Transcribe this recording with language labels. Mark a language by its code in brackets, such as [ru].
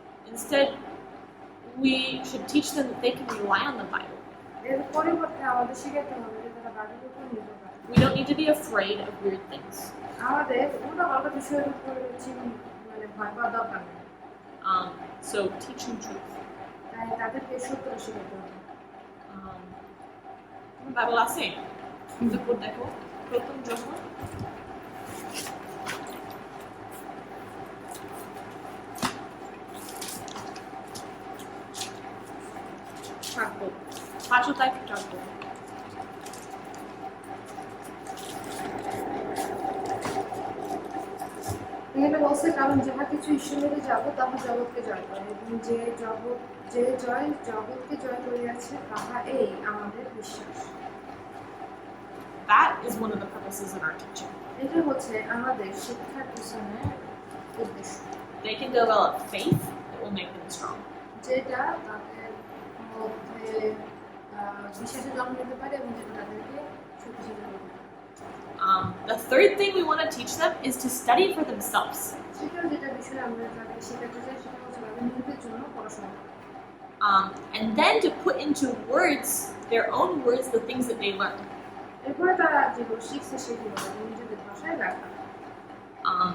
[en] Instead, we should teach them that they can rely on the Bible. [bn] এর পরিবর্তে আমাদের শিখাতে হবে যে তারা বাইবেলের উপর নির্ভর করে [en] We don't need to be afraid of weird things. [bn] আমাদের উল্টাপাল্টা বিষয়ের উপরে মানে ভয় পাওয়া দরকার নেই [en] So teach them truth. [bn] তাই তাদেরকে সত্যটা শিখাতে হবে বাইবেল আছে যখন দেখো প্রথম যখন থাকবো 500 থাকবো এখানে বলছে কারণ যাহা কিছু ঈশ্বরের যাব তাহা জগৎকে জয় করে এবং যে জয় জগৎকে জয় করিয়াছে তাহা এই আমাদের বিশ্বাস [en] That is one of the purposes of our teaching. [bn] এটা হচ্ছে আমাদের শিক্ষার পিছনে উদ্দেশ্য [en] They can develop faith that will make them strong. [bn] যেটা তাদের মধ্যে বিশ্বাসের জন্ম দিতে পারে এবং যেটা তাদেরকে শক্তিশালী করতে পারে [en] The third thing we want to teach them is to study for themselves. [bn] তৃতীয় যেটা বিষয় আমরা তাদেরকে শেখাতে চাই সেটা হচ্ছে তাদের নিজেদের জন্য পড়াশোনা করা [en] And then to put into words, their own words, the things that they learn. [bn] এরপরে তারা যেগুলো শিখছে সেগুলো তাদের নিজেদের ভাষায় লেখা